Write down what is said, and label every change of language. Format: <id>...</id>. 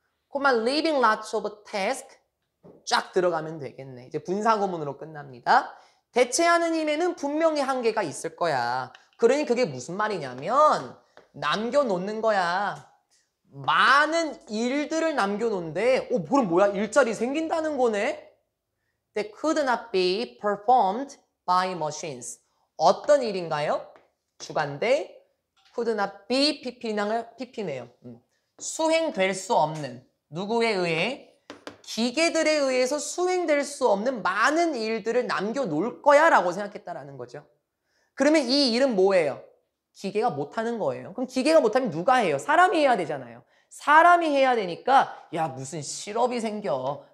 <ko>그만</ko> <en>leaving lots of tasks</en> <ko>쫙 들어가면 되겠네. 이제 분사구문으로 끝납니다. 대체하는 힘에는 분명히 한계가 있을 거야. 그러니 그게 무슨 말이냐면 남겨놓는 거야. 많은 일들을 남겨놓는데 그럼 뭐야? 일자리 생긴다는 거네?</ko> <en>That could not be performed by machines.</en> <ko>어떤 일인가요? 주관대</ko> <en>could not be</en> <ko>PP네요. 수행될 수 없는 누구에 의해? 기계들에 의해서 수행될 수 없는 많은 일들을 남겨놓을 거야 라고 생각했다라는 거죠. 그러면 이 일은 뭐예요? 기계가 못하는 거예요. 그럼 기계가 못하면 누가 해요? 사람이 해야 되잖아요. 사람이 해야 되니까 야 무슨 실업이 생겨.</ko>